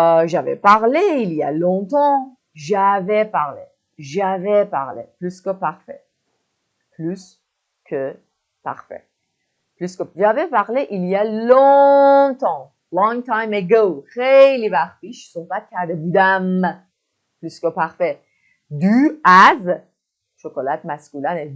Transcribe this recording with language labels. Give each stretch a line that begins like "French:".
French: J'avais parlé il y a longtemps. J'avais parlé. Plus que parfait. parfait. Plus que j'avais parlé il y a longtemps.
English: Long time ago.
Persian: خیلی وقت پیش صحبت کرده بودم.
French: plus que parfait. Du as شکلات مسکولانه.